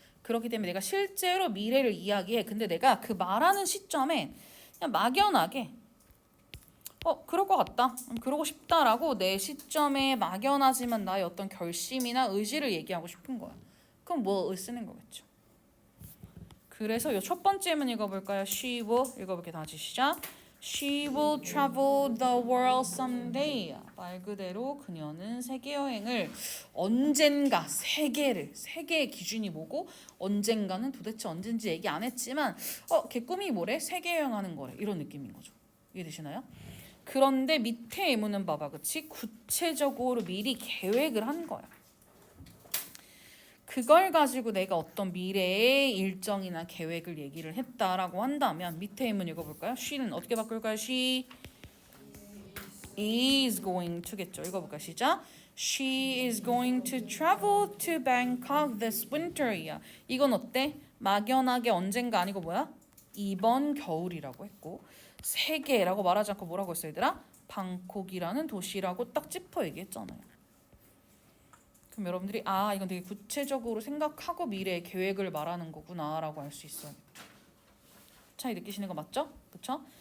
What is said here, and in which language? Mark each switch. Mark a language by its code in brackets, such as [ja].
[ko] 그렇기 때문에 내가 실제로 미래를 이야기해. 근데 내가 그 말하는 시점에 그냥 막연하게 그럴 것 같다. 그러고 싶다라고 내 시점에 막연하지만 나의 어떤 결심이나 의지를 얘기하고 싶은 거야. 그럼 뭐를 쓰는 거겠죠. 그래서 이 첫 번째 문 읽어볼까요? [en] She will [ko] 읽어볼게 다시 시작. [en] She will travel the world someday. [ko] 말 그대로 그녀는 세계 여행을 언젠가 세계의 기준이 뭐고 언젠가는 도대체 언젠지 얘기 안 했지만 걔 꿈이 뭐래? 세계 여행하는 거래. 이런 느낌인 거죠. 이해되시나요? 그런데 밑에 예문은 봐봐, 그치? 구체적으로 미리 계획을 한 거야. 그걸 가지고 내가 어떤 미래의 일정이나 계획을 얘기를 했다라고 한다면 밑에 예문 읽어볼까요? She는 어떻게 바꿀까요? [en] She is going to [ko] 겠죠. 읽어볼까요? 시작. [en] She is going to travel to Bangkok this winter이야. [ko] 이건 어때? 막연하게 언젠가 아니고 뭐야? 이번 겨울이라고 했고 세계라고 말하지 않고 뭐라고 했어 얘들아? 방콕이라는 도시라고 딱 짚어 얘기했잖아요. 그럼 여러분들이 이건 되게 구체적으로 생각하고 미래의 계획을 말하는 거구나 라고 알 수 있어요. 차이 느끼시는 거 맞죠? 그쵸?